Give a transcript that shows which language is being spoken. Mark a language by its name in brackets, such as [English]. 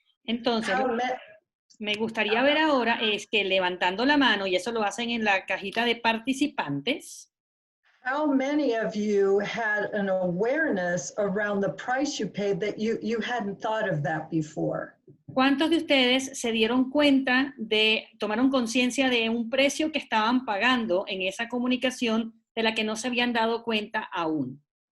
[Spanish] Entonces, [English] How [Spanish] lo que me gustaría ver ahora es que levantando la mano, y eso lo hacen en la cajita de participantes, [English] How many of you had an awareness around the price you paid that you hadn't thought of that before? [Spanish] ¿cuántos de ustedes se dieron cuenta tomaron conciencia de un precio que estaban pagando en esa comunicación de la que no se habían dado cuenta aún?